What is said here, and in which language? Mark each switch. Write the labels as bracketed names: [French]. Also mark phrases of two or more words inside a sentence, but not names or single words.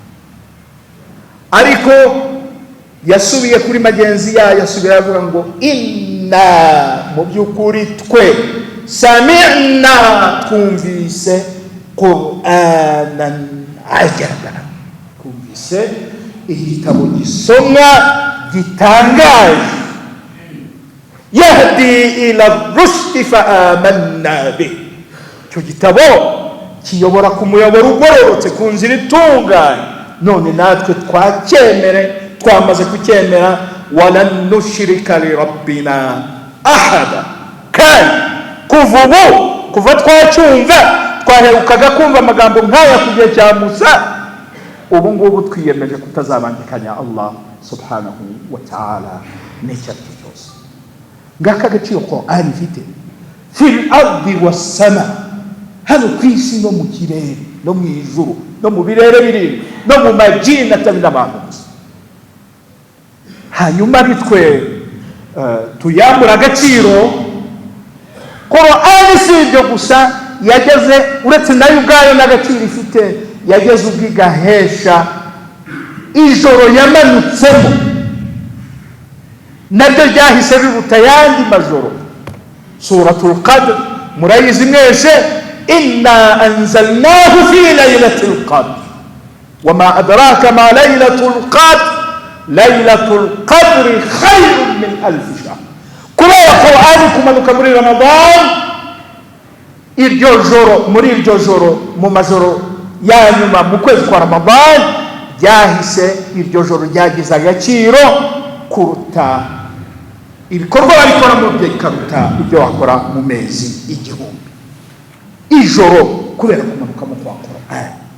[Kinyarwanda] Ariko yasubiye kuri magenzi yayo, asubira avuga ngo inna, mu by'ukuri twe, sami'na, twumvise [Arabic] قرآنا عجبا, [Kinyarwanda] twumvise igitabo gisomwa gitangaje, [Arabic] يهدي إلى الرشد فآمنا به, [Kinyarwanda] icyo gitabo kiyobora ku muyoboro ugororotse, ku nzira itunganye, none natwe twacyemere, twamaze kucyemera. [Arabic] ولن نشرك بربنا أحدا, [Kinyarwanda] kandi kuva twacyumva, twaherukaga kumva amagambo nk'aya ku gihe cya Musa, ubu ngubu twiyemeje kutazabangikanya Allah [Arabic] سبحانه وتعالى [Kinyarwanda] n'icyo ari cyo cyose. Ngaka agaciro Qur'ani ifite [Arabic] في الأرض والسماء, [Kinyarwanda] hano ku isi no mu kirere no mu ijuru no mu birere birindwi no mu majini atari n'abantu gusa. Hanyuma bitwe tuyambura agaciro. Qur'ani si ibyo gusa, yageze uretse nayo ubwayo n'agaciro ifite, yageze ubwigahesha ijoro yamanutsemo nabyo ryahise biruta ayandi majoro. [Arabic] سورة القدر [Kinyarwanda] murayizi mwese, [Arabic] إنا أنزلناه في ليلة القدر وما أدراك ما ليلة القدر ليلة القدر خير من ألف شهر. [Kinyarwanda] Kubera Qur'ani kumanuka muri Ramadan, muri iryo joro mu majoro ya nyuma mu kwezi kwa Ramadan, ryahise iryo joro ryagize agaciro kuruta ibikorwa babikora mu byo, ikaruta ibyo wakora mu mezi 1000 ijoro, kubera kumanuka mu kwa Qur'ani.